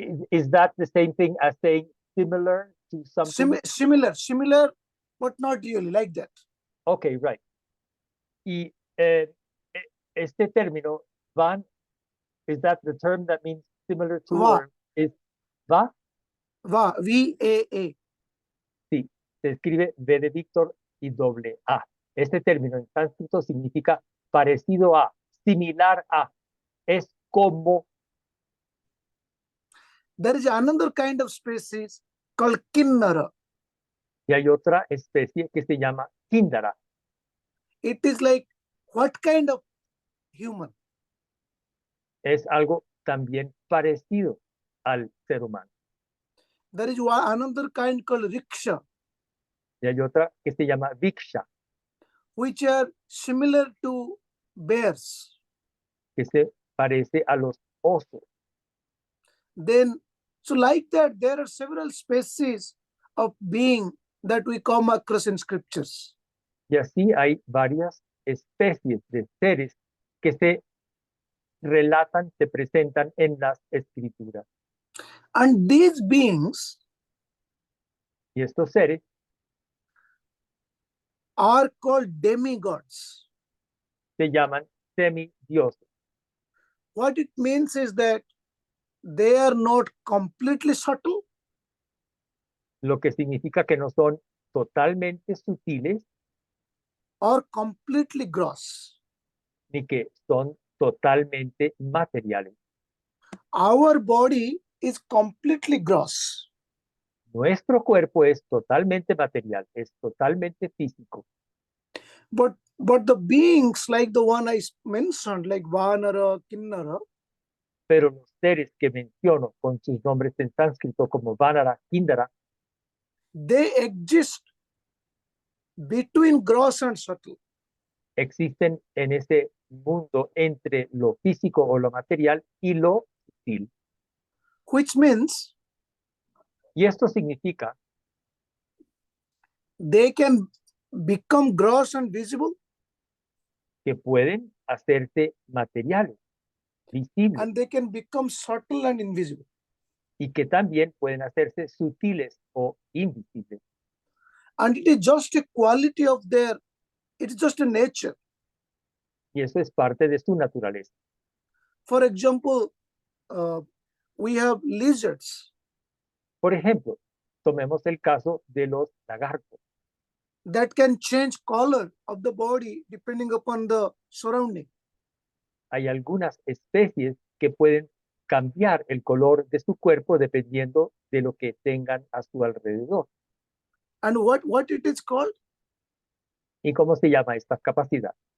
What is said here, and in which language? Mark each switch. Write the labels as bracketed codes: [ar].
[en] is that the same thing as saying similar to something? Similar, but not really like that. Okay, right. [es] Y este término, [en] van, is that the term that means similar to, Va. or is va? Va, V-A-A. [es] Sí, se escribe V de Víctor y doble A. Este término en sánscrito significa parecido a, similar a, es como. [en] There is another kind of species called Kinnara. [es] Y hay otra especie que se llama Kindara. [en] It is like, what kind of human? [es] Es algo también parecido al ser humano. [en] There is another kind called Riksha, [es] Y hay otra que se llama Viksha, [en] which are similar to bears. [es] que se parece a los osos. [en] Then, so like that, there are several species of being that we come across in scriptures. [es] Y así hay varias especies de seres que se relatan, se presentan en las escrituras. [en] And these beings [es] Y estos seres [en] are called demigods. [es] se llaman semidioses. [en] What it means is that they are not completely subtle, [es] Lo que significa que no son totalmente sutiles [en] or completely gross. [es] ni que son totalmente materiales. [en] Our body is completely gross. [es] Nuestro cuerpo es totalmente material, es totalmente físico. [en] But the beings like the one I mentioned, like Vanara, Kinnara, [es] Pero los seres que menciono con sus nombres en sánscrito como Vanara, Kindara, [en] they exist between gross and subtle. [es] existen en ese mundo entre lo físico o lo material y lo sutil. [en] Which means [es] Y esto significa [en] they can become gross and visible, [es] que pueden hacerse materiales, visibles, [en] and they can become subtle and invisible. [es] y que también pueden hacerse sutiles o invisibles. [en] And it is just a quality of their, it is just a nature. [es] Y eso es parte de su naturaleza. [en] For example, we have lizards [es] Por ejemplo, tomemos el caso de los lagartos. [en] that can change color of the body depending upon the surrounding. [es] Hay algunas especies que pueden cambiar el color de su cuerpo dependiendo de lo que tengan a su alrededor. [en] And what it is called? [es] ¿Y cómo se llama esta capacidad?